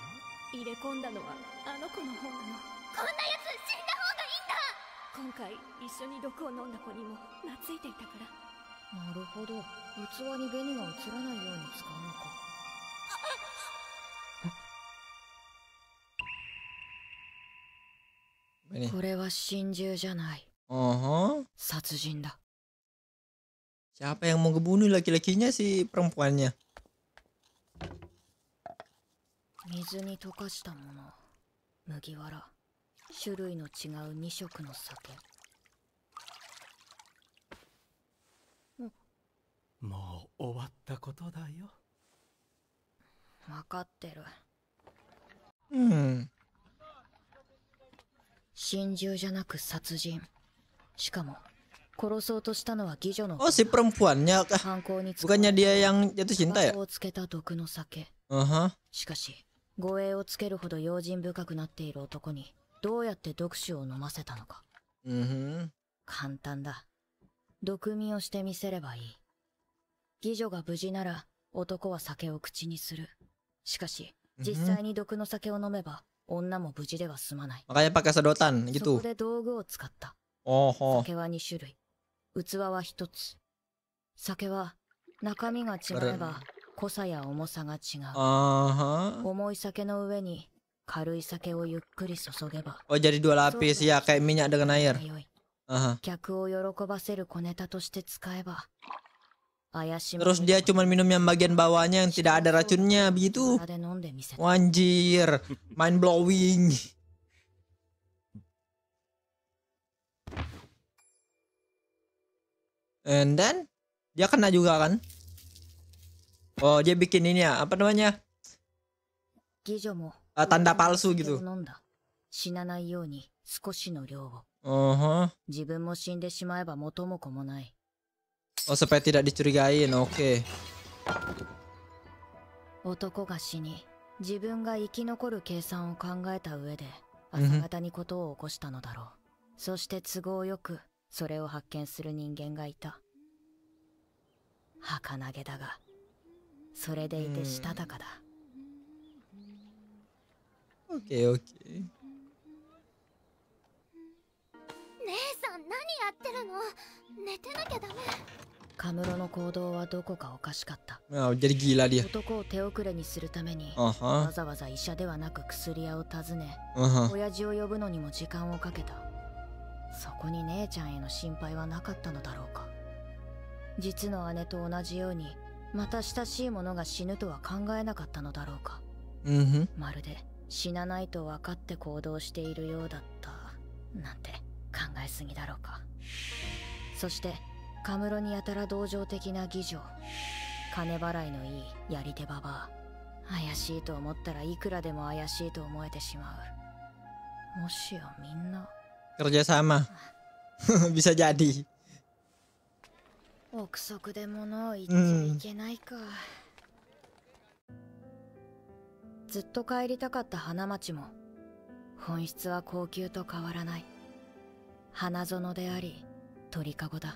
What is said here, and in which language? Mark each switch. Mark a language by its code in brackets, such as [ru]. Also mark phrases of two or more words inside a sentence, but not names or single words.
[ja] 入れ込んだのはあの子の方なの。こんなやつ死んだ方がいいんだ。今回一緒に毒を飲んだ子にも懐いていたから。なるほど、器に紅が映らないように使うのか。これは心中じゃない。殺人だ。 [id] Siapa yang mau ngebunuh laki-lakinya si perempuannya? [ja] 水に溶かしたもの、麦わら、種類の違う2色の酒。もう終わったことだよ。分かってる。心中じゃなく殺人。しかも殺そうとしたのは妓女の。 [id] Oh, si perempuannya kah? [ja] 犯行に [id] Bukannya dia yang jatuh cinta ya? [ja] をつけた毒の酒。しかし護衛をつけるほど用心深くなっている男にどうやって毒酒を飲ませたのか。簡単だ。毒味をしてみせればいい。妓女が無事なら男は酒を口にする。しかし実際に毒の酒を飲めば女も無事では済まない。 [id] Makanya pakai sedotan [ja] そ [id] gitu. [ja] こで道具を使った。 [id] Oh. [ja] 酒は2種類、器は1つ。酒は中身が違えば濃さや重さが違う。重い酒の上に軽い酒をゆっくり注げば。 [id] Oh, jadi 2 lapis ya, kayak minyak dengan air. [ja] 客を喜ばせる小ネタとして使えば。 [id] Terus dia cuma minum yang bagian bawahnya yang tidak ada racunnya begitu. Anjir, [en] mind blowing. And then [id] dia kena juga kan? Oh, dia bikin ini ya, apa namanya? Tanda palsu gitu. Oh, supaya tidak dicurigain, oke. [ja] 男が死に、自分が生き残る計算を考えた上で朝方にことを起こしたのだろう。そして都合よくそれを発見する人間がいた。儚げだが、それでいてしたたかだ。 [id] Oke, oke. [ja] 姉さん何やってるの？寝てなきゃダメ。カムロの行動はどこかおかしかった。 [id] jadi gila dia. [ja] 男を手遅れにするためにわざわざ医者ではなく薬屋を訪ね、親父を呼ぶのにも時間をかけた。そこに姉ちゃんへの心配はなかったのだろうか。実の姉と同じようにまた親しい者が死ぬとは考えなかったのだろうか。まるで死なないと分かって行動しているようだったなんて考えすぎだろうか。そしてカムロにやたら同情的な妓女、金払いのいいやり手ババア。怪しいと思ったらいくらでも怪しいと思えてしまう。もしやみんな [id] kerja sama. Bisa jadi. [ja] 憶測で物を言っちゃいけないか。ずっと帰りたかった花町も本質は高級と変わらない。花園であり鳥かごだ。